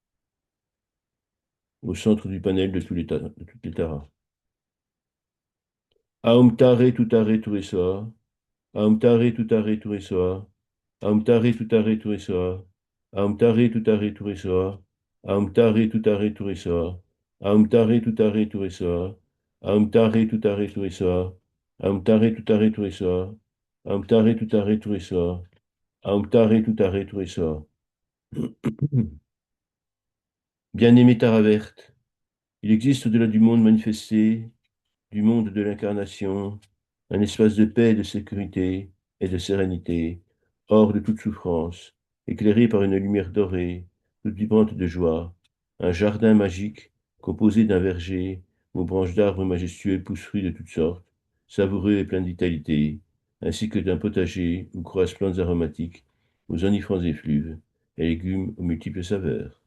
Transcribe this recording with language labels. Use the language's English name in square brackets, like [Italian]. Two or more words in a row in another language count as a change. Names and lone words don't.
[French] au centre du panel de, de toutes les taras. [Sanskrit] Aum tare tutare turesoa, Aum tare tutare turesoa, Aum tare tutare turesoa, Aum tare tutare turesoa, Aum tare tutare turesoa, Aum tare tutare turesoa, Aum tare tutare turesoa, Aum tare tutare turesoa, Aum tare tutare turesoa, Aum tare tutare turesoa. [French] Bien-aimé Tara verte, il existe au-delà du monde manifesté, du monde de l'incarnation, un espace de paix, de sécurité et de sérénité, hors de toute souffrance, éclairé par une lumière dorée, toute vibrante de joie, un jardin magique composé d'un verger aux branches d'arbres majestueux poussent fruits de toutes sortes, savoureux et pleins de vitalité, ainsi que d'un potager où croissent plantes aromatiques aux enivrants effluves et légumes aux multiples saveurs.